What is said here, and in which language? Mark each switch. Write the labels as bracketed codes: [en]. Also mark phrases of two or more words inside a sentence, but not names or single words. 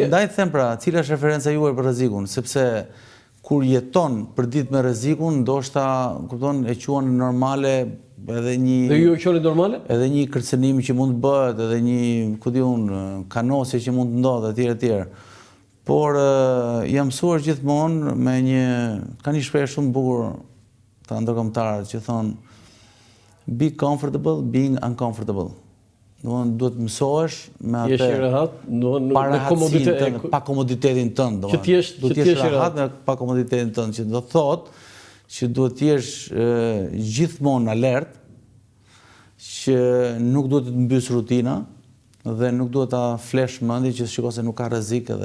[sq] Ndaj them pra, cila është referenca juaj për rrezikun, sepse kur jeton për ditë me rrezikun, ndoshta, kupton, e quan normale edhe një... Dhe ju e quani normale? Edhe një kërcënim që mund të bëhet, edhe një, ku di unë, kanosje që mund të ndodhë, etj. Por jam mësuar gjithmonë me ka një shprehje shumë bukur të ndërkombëtarët që thonë [en] be comfortable being uncomfortable. [sq] Duhet mësohesh me atë pa komoditetin tënd. Duhet të jesh rehat me pa komoditetin tënd, që do thotë që duhet të jesh gjithmonë alert, që nuk duhet të mbys rutina dhe nuk duhet ta flesh mendin që shikoj se nuk ka rrezik edhe